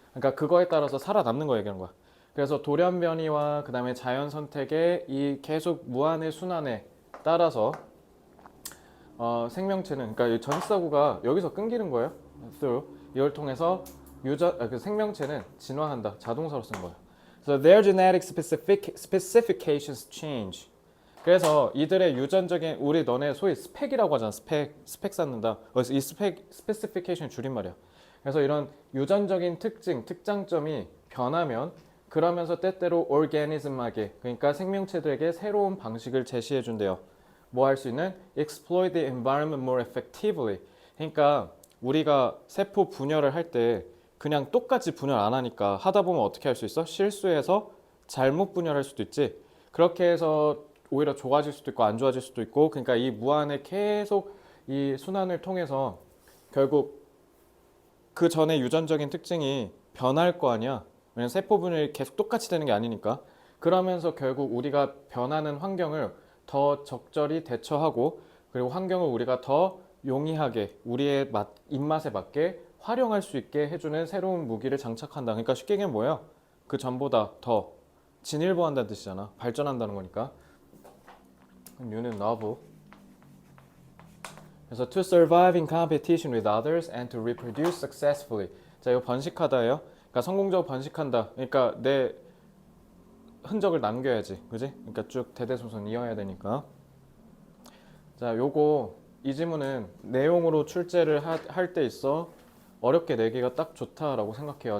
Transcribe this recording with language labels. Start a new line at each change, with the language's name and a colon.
Korean: 그러니까 그거에 따라서 살아남는 거 얘기하는 거야. 그래서 돌연변이와 그 다음에 자연 선택의 이 계속 무한의 순환에 따라서 생명체는 그러니까 이 전사구가 여기서 끊기는 거예요. through 이걸 통해서 그 생명체는 진화한다. 자동사로 쓴 거예요.
English: So their genetic specifications change.
Korean: 그래서 이들의 유전적인 우리 너네 소위 스펙이라고 하잖아. 스펙 쌓는다. 그래서 이 specification 줄임말이야. 그래서 이런 유전적인 특장점이 변하면 그러면서 때때로 organism하게 그러니까 생명체들에게 새로운 방식을 제시해 준대요. 뭐 할 수 있는
English: exploit the environment more effectively.
Korean: 그러니까 우리가 세포 분열을 할 때 그냥 똑같이 분열 안 하니까 하다 보면 어떻게 할 수 있어? 실수해서 잘못 분열할 수도 있지. 그렇게 해서 오히려 좋아질 수도 있고 안 좋아질 수도 있고 그러니까 이 무한의 계속 이 순환을 통해서 결국 그 전에 유전적인 특징이 변할 거 아니야. 왜냐면 세포 분열이 계속 똑같이 되는 게 아니니까. 그러면서 결국 우리가 변하는 환경을 더 적절히 대처하고 그리고 환경을 우리가 더 용이하게 우리의 입맛에 맞게 활용할 수 있게 해주는 새로운 무기를 장착한다. 그러니까 쉽게 얘기하면 뭐예요? 그 전보다 더 진일보한다는 뜻이잖아. 발전한다는 거니까. 뉴는 novel. 그래서
English: to survive in competition with others and to reproduce successfully.
Korean: 자, 이거 번식하다예요. 그러니까 성공적으로 번식한다. 그러니까 내 흔적을 남겨야지, 그지? 그러니까 쭉 대대손손 이어야 되니까. 자, 요거 이 지문은 내용으로 출제를 할 때 있어 어렵게 내기가 딱 좋다라고 생각해요.